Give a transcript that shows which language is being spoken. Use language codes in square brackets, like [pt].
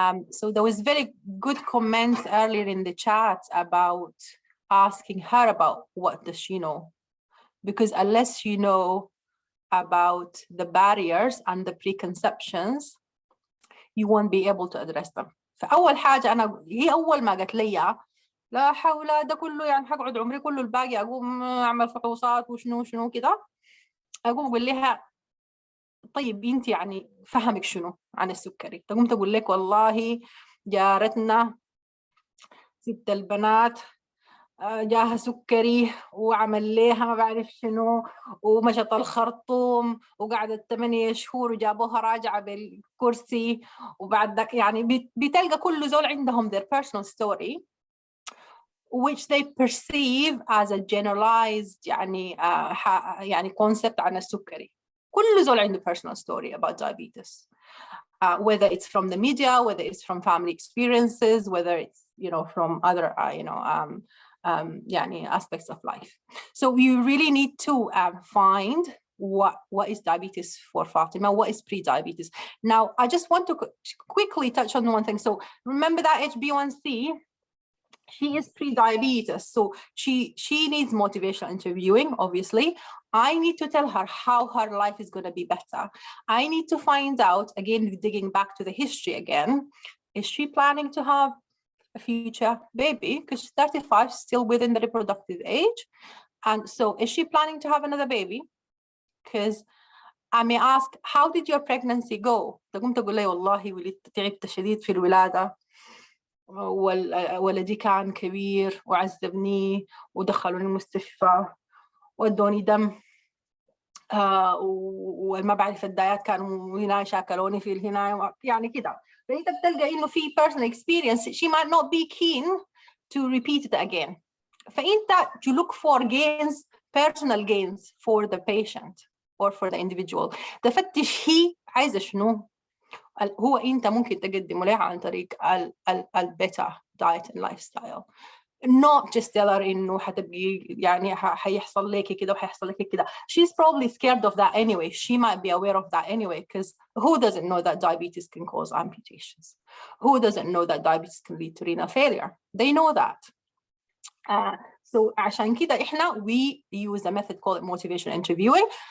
[en] So there was very good comments earlier in the chat about asking her about what does she know, because unless you know about the barriers and the preconceptions, you won't be able to address them. [ar] فاول حاجه هي اول ما قالت لي لا حول ده كله يعني حقعد عمري كله الباقي اقوم اعمل فحوصات وشنو كده، اقوم اقول لها طيب انت يعني فهمك شنو عن السكري؟ تقوم تقول لك والله جارتنا ست البنات جاها سكري وعمل لها ما بعرف شنو ومشط الخرطوم وقعدت 8 شهور وجابوها راجعة بالكرسي، وبعد ذاك يعني بتلقى كل زول عندهم [en] their personal story which they perceive as a generalized [ar] يعني concept عن السكري. كل زول عنده [en] personal story about diabetes. Whether it's from the media, whether it's from family experiences, whether it's from other يعني aspects of life. So you really need to find what is diabetes for Fatima, what is pre-diabetes. Now, I just want to quickly touch on one thing. So remember that HB1C, she is pre-diabetes, so she needs motivational interviewing, obviously. I need to tell her how her life is going to be better. I need to find out, again, digging back to the history again, is she planning to have a future baby? Because she's 35, still within the reproductive age. And so is she planning to have another baby? Because I may ask, how did your pregnancy go? [ar] تقوم تقول لي والله ولدت تعبت شديد في الولادة، ولدي كان كبير وعذبني ودخلوني المستشفى ودوني دم وما بعرف الدايات كانوا هنا شاكلوني في هنا يعني كده. فانت بتلقى انه في [en] personal experience she might not be keen to repeat it again. فانت you look for gains, personal gains for the patient or for the individual. [ar] تفتش هي عايزه شنو، هو انت ممكن تقدمه لها عن طريق البيتا دايت [en] and lifestyle. not just tell her [ar] انه حتبقي يعني حيحصل لك كده وحيحصل لك كده. [en] She's probably scared of that anyway. She might be aware of that anyway, because who doesn't know that diabetes can cause amputations? Who doesn't know that diabetes can lead to renal failure? They know that. So [ar] عشان كده احنا [en] we use a method called motivational interviewing.